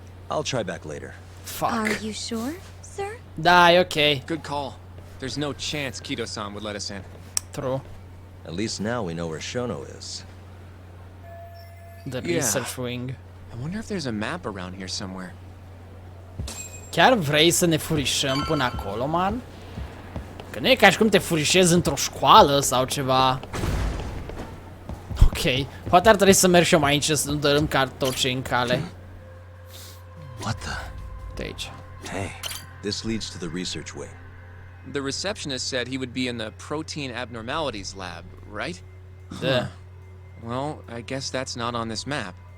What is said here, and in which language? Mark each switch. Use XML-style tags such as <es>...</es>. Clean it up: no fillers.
<en>I'll try back later. Fuck. Are you sure, sir?</en> <ro>Da, e ok.</ro> <en>Good call. There's no chance Keto-san would let us in. True. At least now we know where Shono is. The Yeah. research wing. I wonder if there's a map around here somewhere.</en> <ro>Chiar vrei să ne furișăm până acolo, man? Că nu e ca și cum te furișezi într-o școală sau ceva. Ok. Poate ar trebui să merg și eu mai aici să nu dărâm cartoce în cale.</ro> <en>What the?</en> <ro>De aici.</ro> <en>Hey, this leads to the research wing. The receptionist said he would be in the protein abnormalities lab, right?</en> <ro>Da.</ro> <en>Well, I guess that's not on this map.</en>